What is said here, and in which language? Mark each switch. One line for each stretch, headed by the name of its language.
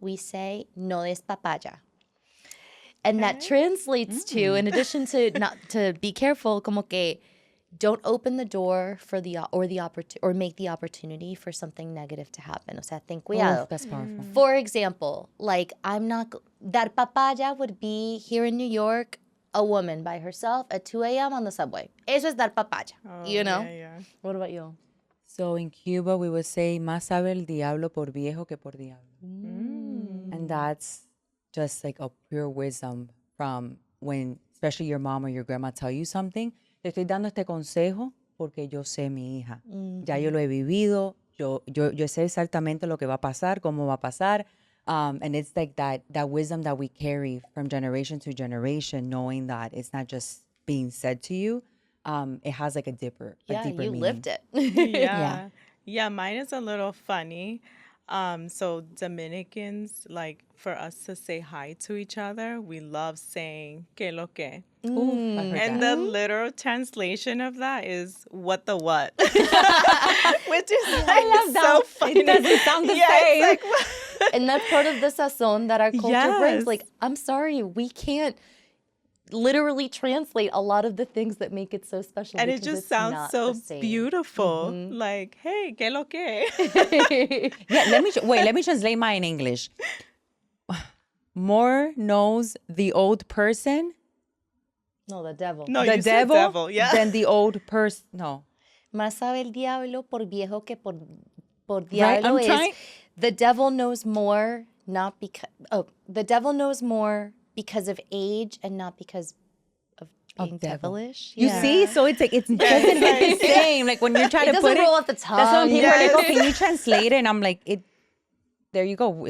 English: We say,
Spanish: no des papaya.
English: And that translates to, in addition to not to be careful,
Spanish: como que
English: don't open the door for or make the opportunity for something negative to happen.
Spanish: O sea, ten cuidado.
English: Oh, that's powerful. For example, like dar papaya would be here in New York, a woman by herself at 2 a.m. on the subway.
Spanish: Eso es dar papaya,
English: you know? What about you? So in Cuba, we would say,
Spanish: más sabe el diablo por viejo que por diablo.
English: And that's just like a pure wisdom from when, especially your mom or your grandma tell you something.
Spanish: Te estoy dando este consejo porque yo sé mi hija. Ya yo lo he vivido. Yo sé exactamente lo que va a pasar, cómo va a pasar.
English: And it's like that wisdom that we carry from generation to generation, knowing that it's not just being said to you. It has like a deeper meaning. Lived it. Yeah, mine is a little funny. So Dominicans, like for us to say hi to each other, we love saying
Spanish: que lo que.
English: And the literal translation of that is what the what. Which is like so funny. It doesn't sound the same. Like, and that's part of the sazon that our culture brings. Like, I'm sorry, we can't literally translate a lot of the things that make it so special. And it just sounds so beautiful. Like, hey,
Spanish: que lo que.
English: Yeah, let me translate mine in English. More knows the old person. No, the devil. No, the you said devil, than the old person. No.
Spanish: Más sabe el diablo por viejo que por diablo.
English: Right? The devil knows more, not because... Oh, the devil knows more because of age and not because of being devilish. You see? So it's like, it doesn't hit the same. Like when you're trying to put it... It doesn't roll off the tongue. That's when people are like, oh, can you translate it? And I'm like, there you go.